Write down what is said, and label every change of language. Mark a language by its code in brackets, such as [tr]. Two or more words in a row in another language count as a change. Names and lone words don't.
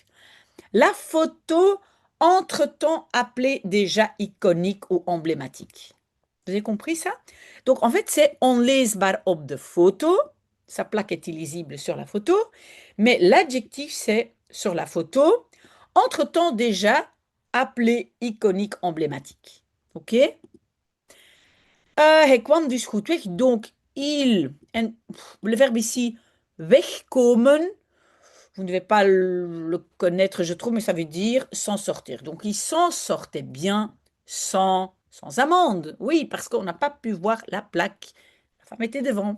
[fr] La photo, entre-temps appelée déjà iconique ou emblématique. Vous avez compris ça? Donc en fait c'est [nl] onleesbaar op de photo, [fr] sa plaque est illisible sur la photo, mais l'adjectif c'est sur la photo, entre-temps déjà appelé iconique emblématique. [nl] Oké? Hij kwam dus goed weg. [fr] Donc, il. En le verbe ici, wegkomen, vous ne devez pas le connaître, je trouve, mais ça veut dire s'en sortir. Donc, il s'en sortait bien sans amende. Oui, parce qu'on n'a pas pu voir la plaque. La femme était devant.